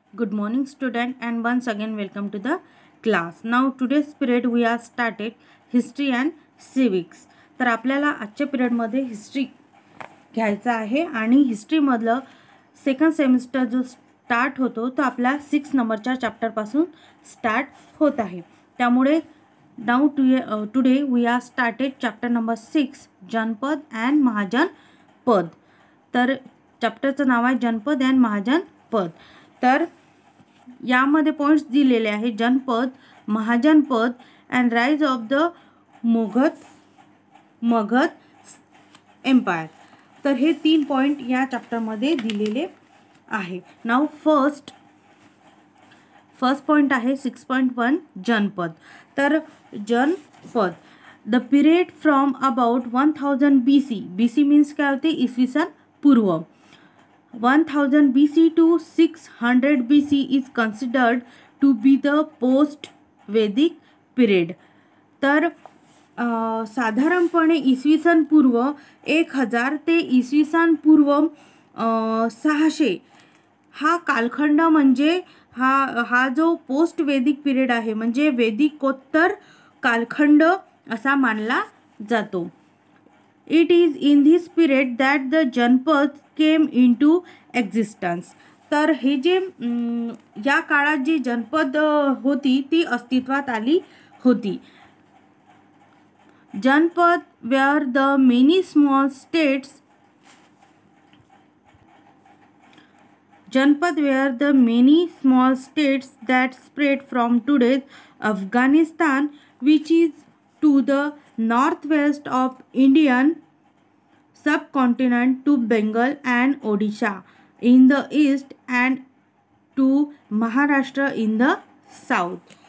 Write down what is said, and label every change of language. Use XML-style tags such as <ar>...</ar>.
<en>Good morning student, and once again welcome to the class. Now today's period we are started history and civics.</en> <mr>तर आपल्याला आजच्या period मध्ये history घ्यायचा आहे आणि हिस्ट्री मधलं सेकंड सेमिस्टर जो स्टार्ट होतो तो आपला 6 नंबरच्या चॅप्टर पासून स्टार्ट होत आहे.</mr> <en>त्यामुळे now today we are started chapter number 6 Janapada and Mahajanapada.</en> <mr>तर चॅप्टरचं नाव आहे जनपद अँड महाजनपद. तर यामध्ये पॉइंट्स दिलेले आहे जनपद, महाजनपद and rise of the Magadh empire. तर हे 3 पॉइंट या चॅप्टर मध्ये दिलेले आहे.</mr> <en>Now first point आहे 6.1 जनपद. तर Janapada the period from about 1000 BC.</en> <mr>BC means काय होते, इसवी सन पूर्व.</mr> <en>1000 BC to 600 BC is considered to be the post-Vedic period.</en> <mr>तर साधारणपणे इसवी सन पूर्व 1000 ते इसवी सन पूर्व 600 हा कालखंड म्हणजे हा जो पोस्ट वेदिक पिरियड आहे, म्हणजे वेदिकोत्तर कालखंड असा मानला जातो.</mr> <en>It is in this period that the Janapada came into existence.</en> <mr>तर हे जे या काळात जी जनपद होती ती अस्तित्वात आली होती.</mr> <en>Janapada were the many small states. Janpad were the many small states that spread from today's Afghanistan, which is to the northwest of Indian subcontinent, to Bengal and Odisha in the east and to Maharashtra in the south.</en>